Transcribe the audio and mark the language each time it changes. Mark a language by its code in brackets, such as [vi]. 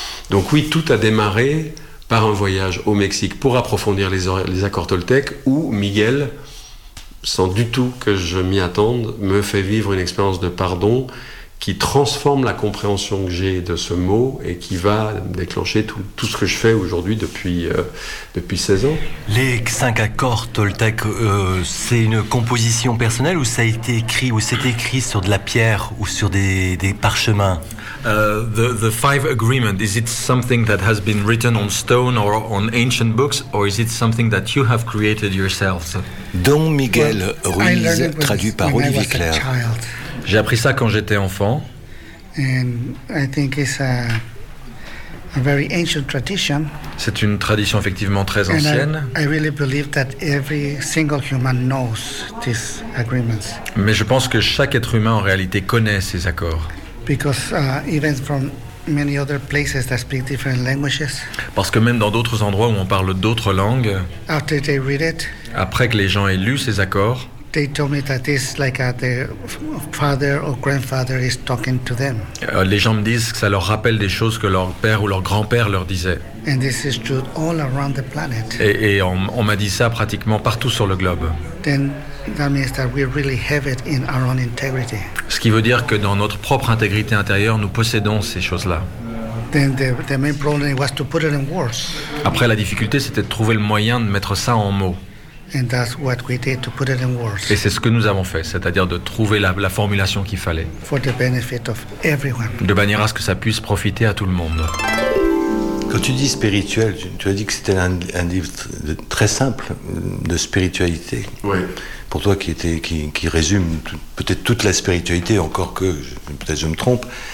[fr] Donc oui, tout a démarré par un voyage au Mexique pour approfondir les accords Toltec, où Miguel, sans du tout que je m'y attende, me fait vivre une expérience de pardon qui transforme la compréhension que j'ai de ce mot et qui va déclencher tout ce que je fais aujourd'hui depuis 16 ans. Les cinq accords Toltec, c'est une composition personnelle ou ça a été écrit ou c'est écrit sur de la pierre ou sur des parchemins? [en] The five agreements, is it something that has been written on stone or on ancient books or is it something that you have created yourselves? [fr] Don Miguel Ruiz, traduit par Olivier Claire. J'ai appris ça quand j'étais enfant. [en] And I think it's a very ancient tradition. [fr] C'est une tradition effectivement très ancienne. [en] And I really believe that every single human knows these agreements. [fr] Mais je pense que chaque être humain en réalité connaît ces accords. [en] Because even from many other places that speak different languages. [fr] Parce que même dans d'autres endroits où on parle d'autres langues, [en] after they read it, [fr] après que les gens aient lu ces accords, [en] they told me that this like their father or grandfather is talking to them. [fr] Les gens me disent que ça leur rappelle des choses que leur père ou leur grand-père leur disait. [en] And this is true all around the planet. [fr] Et on m'a dit ça pratiquement partout sur le globe. [en] Then that means that we really have it in our own integrity. [fr] Ce qui veut dire que dans notre propre intégrité intérieure, nous possédons ces choses-là. [en] Then the main problem was to put it in words. [fr] Après, la difficulté, c'était de trouver le moyen de mettre ça en mots. [en] And that's what we did, to put it in words. [fr] Et c'est ce que nous avons fait, c'est-à-dire de trouver la formulation qu'il fallait. [en] For the benefit of everyone. [fr] De manière à ce que ça puisse profiter à tout le monde. Quand tu dis spirituel, tu as dit que c'était un livre très simple de spiritualité. Oui. Pour toi qui résume peut-être toute la spiritualité, encore que peut-être je me trompe.